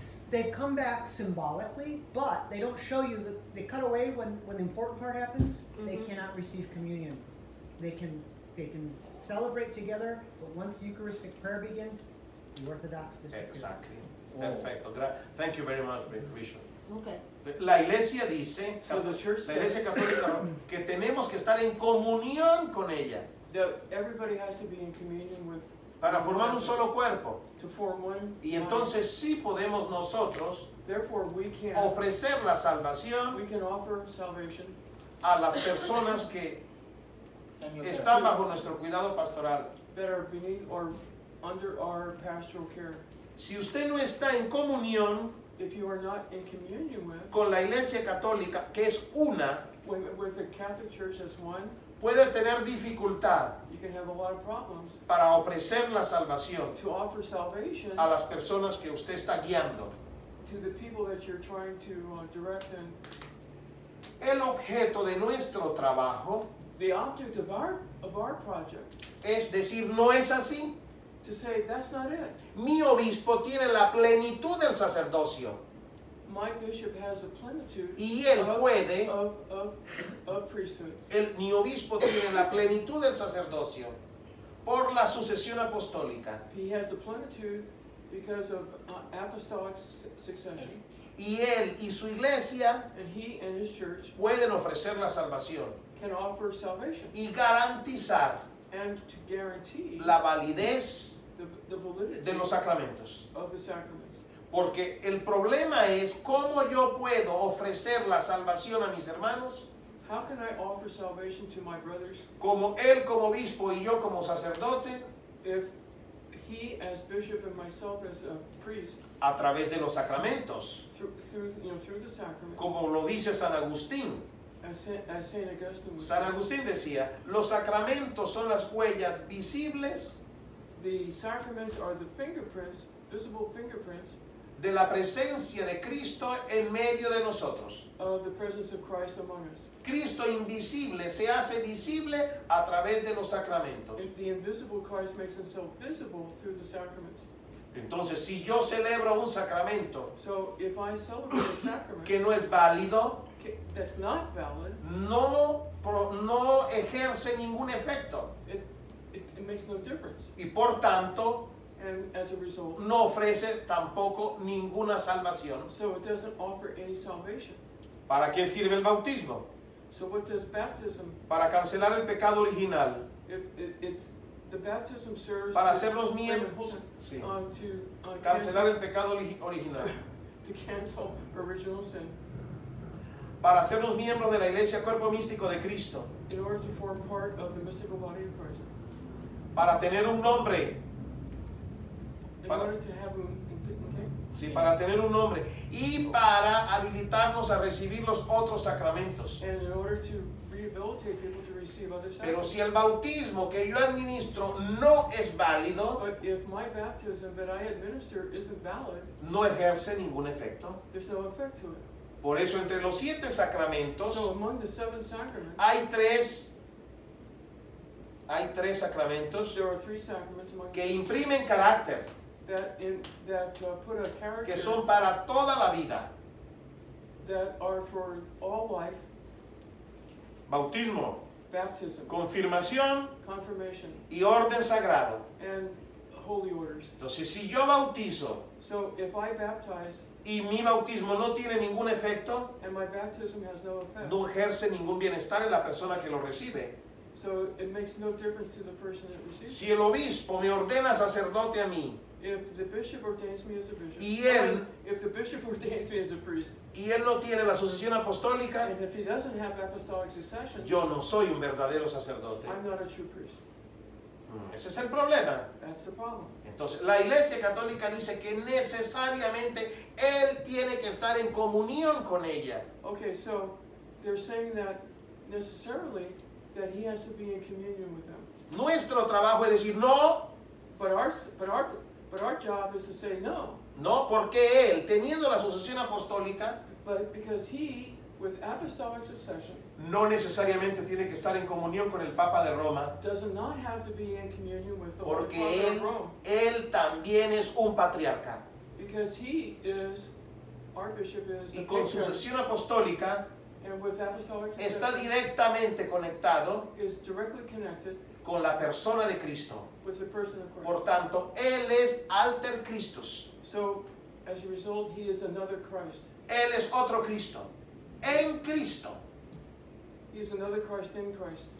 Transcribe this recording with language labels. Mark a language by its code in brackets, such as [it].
[en] they've come back symbolically, but they don't show you that they cut away when the important part happens. They Mhm. cannot receive communion. They can celebrate together, but once the Eucharistic prayer begins, the Orthodox disappear. Exactly. Perfecto. Thank you very much, Bishop. Okay, [es] La iglesia dice, [en] So the church [es] la iglesia [en] says- [es] católica, que tenemos que estar en comunión con ella [en] that everybody has to be in communion with, [es] para formar un solo cuerpo. [en] to form one. [es] Y [en] body. [es] entonces sí podemos nosotros [en] Therefore, we can [es] ofrecer la salvación [en] offer salvation [es] a las personas que están bajo nuestro cuidado pastoral. [en] that are beneath or under our pastoral care. [es] Si usted no está en comunión [en] If you are not in communion with, [es] con la iglesia católica, que es una, [en] with the Catholic Church as one, [es] puede tener dificultad [en] you can have a lot of problems [es] para ofrecer la salvación [en] to offer salvation [es] a las personas que usted está guiando. [en] to the people that you're trying to direct. And [es] El objeto de nuestro trabajo [en] the object of our project, [es] es decir, no es así. [en] to say that's not it. [es] Mi obispo tiene la plenitud del sacerdocio [en] My bishop has a plenitude [es] y él [en] of, [es] puede, [en] of priesthood. [es] mi obispo tiene la plenitud del sacerdocio por la sucesión apostólica [en] He has a plenitude because of apostolic succession. [es] y él y su iglesia [en] And he and his church [es] pueden ofrecer la salvación [en] can offer salvation [es] y garantizar [en] and to guarantee [es] la validez [en] the validity [es] de los sacramentos. [en] of the sacraments. [es] Porque el problema es cómo yo puedo ofrecer la salvación a mis hermanos, [en] How can I offer salvation to my brothers [es] como él como obispo y yo como sacerdote, [en] if he as bishop and myself as a priest [es] a través de los sacramentos, [en] through the sacraments, [es] como lo dice San Agustín. [en] as Saint Augustine would [es] San [en] say, [es] Agustín decía, los sacramentos son las huellas visibles [en] the sacraments are the fingerprints, visible fingerprints [es] de la presencia de Cristo en medio de nosotros. [en] of the presence of Christ among us. [es] Cristo invisible se hace visible a través de los sacramentos. [en] The invisible Christ makes himself visible through the sacraments. [es] Entonces, si yo celebro un sacramento [en] So if I celebrate a sacrament [es] que no es válido, [en] that's not valid, [es] no ejerce ningún efecto [en] it makes no difference. [es] y por tanto [en] And as a result, [es] no ofrece tampoco ninguna salvación. [en] so it doesn't offer any salvation. [es] ¿Para qué sirve el bautismo? [en] So what does baptism? [es] Para cancelar el pecado original, [en] The baptism serves [es] para [en] to, [es] hacernos [en] wait a minute, [es] miembros, [en] hold [es] sí, [en] on, to [es] cancelar el pecado original, [en] to cancel original sin [es] para hacernos miembros de la Iglesia Cuerpo Místico de Cristo, [en] in order to form part of the mystical body of Christ. [es] para tener un nombre, [en] In [es] Para- [en] order to have okay? [es] sí, para tener un nombre y para habilitarnos a recibir los otros sacramentos. [en] And in order to rehabilitate people to receive other [es] Pero [en] sacraments. [es] si el bautismo que yo administro no es válido, [en] But if my baptism that I administer isn't valid, [es] no ejerce ningún efecto. [en] there's no effect to it. [es] Por eso entre los 7 sacramentos [en] So among the 7 sacraments, [es] hay tres sacramentos [en] there are 3 sacraments among [es] que imprimen carácter, [en] that put a character [es] que son para toda la vida. [en] that are for all life: [es] Bautismo, [en] baptism, [es] confirmación [en] confirmation, [es] y orden sagrado. [en] and holy orders. [es] Entonces, si yo bautizo [en] So if I baptize [es] y mi bautismo no tiene ningún efecto, [en] and my baptism has no effect, [es] no ejerce ningún bienestar en la persona que lo recibe. [en] so it makes no difference to the person that receives it. [es] Si el obispo me ordena sacerdote a mí [en] If the bishop ordains me as a bishop, [es] Y él- [en] if the bishop ordains me as a priest, [es] y él no tiene la sucesión apostólica, [en] and if he doesn't have apostolic succession, [es] yo no soy un verdadero sacerdote. [en] I'm not a true priest. [es] Ese es el problema. [en] That's the problem. [es] Entonces, la Iglesia Católica dice que necesariamente él tiene que estar en comunión con ella. [en] Okay, so they're saying that necessarily that he has to be in communion with them. [es] Nuestro trabajo es decir, no, [en] But our job is to say no. [es] no, porque él, teniendo la sucesión apostólica, [en] But because he, with apostolic succession, [es] no necesariamente tiene que estar en comunión con el Papa de Roma, [en] does not have to be in communion with the Holy [es] porque [en] Father of Rome. [es] él también es un patriarca. [en] Because he is, our bishop is a [es] Y con [en] patriarch, [es] sucesión apostólica [en] and with apostolic [es] está [en] succession [es] directamente conectado [en] is directly connected [es] con la persona de Cristo. [en] with the person of Christ. [es] Por tanto, él es alter Christus. [en] So, as a result, he is another Christ. [es] Él es otro Cristo. En Cristo. [en] He is another Christ in Christ.